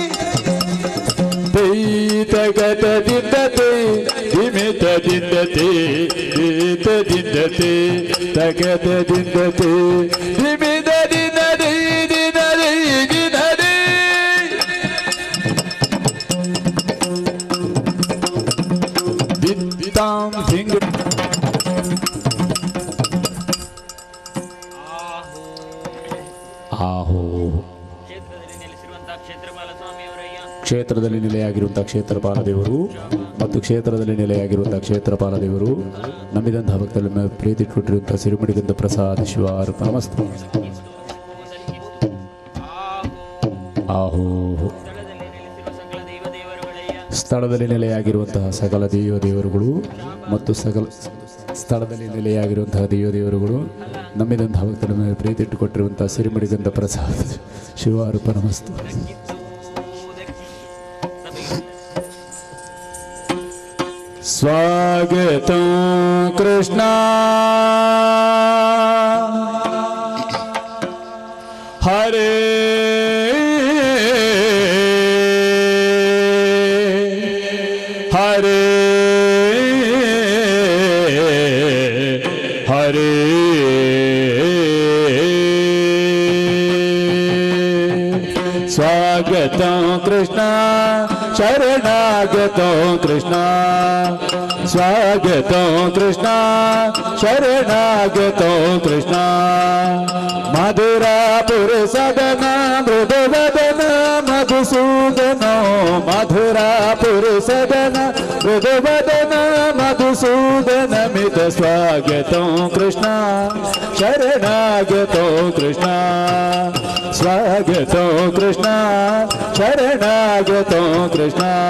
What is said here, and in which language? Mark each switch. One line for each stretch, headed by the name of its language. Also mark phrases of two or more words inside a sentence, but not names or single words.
Kannada: ತಗತದಿಂದತೆ ದಿಮಿತದಿಂದತೆ ದಿತದಿಂದತೆ ತಗತದಿಂದತೆ ದಿಮಿತದಿಂದತೆ ದಿನರೇ ದಿನರೇ ದಿತ್ತಾಂ ಸಿಂಗ್ ಆಹೋ ಕ್ಷೇತ್ರದಲ್ಲಿ ನೆಲೆಯಾಗಿರುವಂತಹ ಕ್ಷೇತ್ರಪಾಲ ದೇವರು ಮತ್ತು ಕ್ಷೇತ್ರದಲ್ಲಿ ನೆಲೆಯಾಗಿರುವಂತಹ ಕ್ಷೇತ್ರಪಾಲ ದೇವರು ನಂಬಿದಂತಹ ಭಕ್ತರ ಪ್ರೀತಿ ಕೊಟ್ಟಿರುವಂತಹ ಸಿರಿಮಡಿಗಂಧ ಪ್ರಸಾದ ಶಿವ ಅರ್ಪಣಮಸ್ತು. ಆಹೋ ಸ್ಥಳದಲ್ಲಿ ನೆಲೆಯಾಗಿರುವಂತಹ ಸಕಲ ದೇವರುಗಳು ಮತ್ತು ಸಕಲ ಸ್ಥಳದಲ್ಲಿ ನೆಲೆಯಾಗಿರುವಂತಹ ದೇವರುಗಳು ನಂಬಿದಂತಹ ಭಕ್ತರ ಮೇಲೆ ಪ್ರೀತಿ ಇಟ್ಟುಕೊಟ್ಟಿರುವಂತಹ ಸಿರಿಮಡಿಗಂಧ ಪ್ರಸಾದ ಶಿವ ಅರ್ಪಣಮಸ್ತು.
Sanskrit: स्वागतं कृष्णा हरे हरे हरे स्वागतं कृष्णा ಶರಣಾಗತೋ ಕೃಷ್ಣ ಸ್ವಾಗತೋ ಕೃಷ್ಣ ಶರಣಾಗತೋ ಕೃಷ್ಣ ಮಧುರಾಪುರ ಸದನ ಮೃದುವದನ ಮಧುಸೂದನ ಮಧುರಾಪುರ ಸದನ ಮೃದುವದನ ಮಧುಸೂದನ ಮಿತ ಸ್ವಾಗತೋ ಕೃಷ್ಣ ಶರಣಾಗತೋ ಕೃಷ್ಣ ಸ್ವಾಗತೋ ಕೃಷ್ಣ ಶರಣಾಗತೋ ಕೃಷ್ಣ